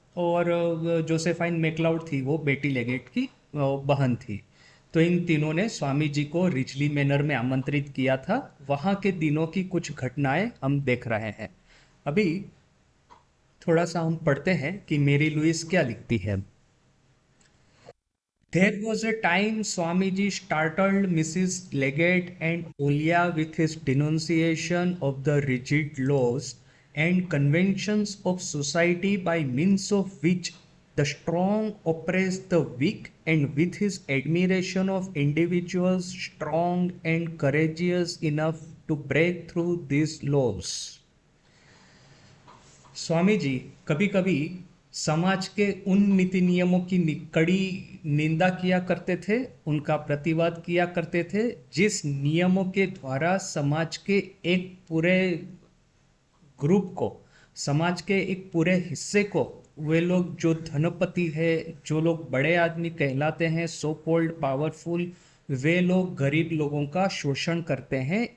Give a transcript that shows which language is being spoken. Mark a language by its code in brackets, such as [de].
[hi] और Josephine McLeod थी, वो बेटी लेगेट की बहन थी। तो इन तीनों ने स्वामी जी को [en] richly manner [hi] में आमंत्रित किया था। वहाँ के दिनों की कुछ घटनाएं हम देख रहे हैं। अभी थोड़ा सा हम पढ़ते हैं कि मेरी लुइस क्या लिखती है। [en] There was a time Swamiji startled Mrs. Leggett and Olia with his denunciation of the rigid laws and conventions of society by means of which the strong oppress the weak, and with his admiration of individuals strong and courageous enough to break through these laws. [hi] Swami ji कभी कभी समाज के उन नीति नियमों की कड़ी निंदा किया करते थे, उनका प्रतिवाद किया करते थे जिस नियमों के द्वारा समाज के एक पूरे ग्रुप को, समाज के एक पूरे हिस्से को, वे लोग जो धनपति है, जो लोग बड़े आदमी कहलाते हैं, [en] so called powerful, [hi] वे लोग गरीब लोगों का शोषण करते हैं।